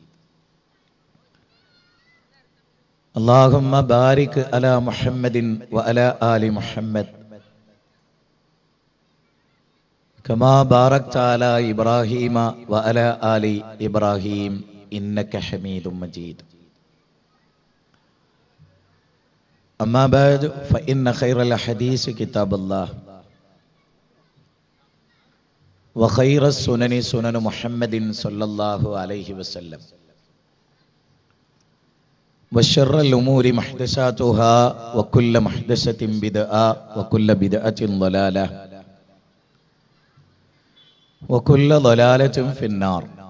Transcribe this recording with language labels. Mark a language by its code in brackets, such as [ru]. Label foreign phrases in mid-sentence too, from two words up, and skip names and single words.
[ar] اللهم بارك على محمد وعلى آل محمد كما باركت على إبراهيم وعلى آل إبراهيم إنك حميد مجيد. أما بعد فإن خير الحديث كتاب الله وخير السنن سنن محمد صلى الله عليه وسلم وشر الأمور محدثاتها وكل محدثة بدعة وكل بدعة ضلالة وكل ضلالة في النار.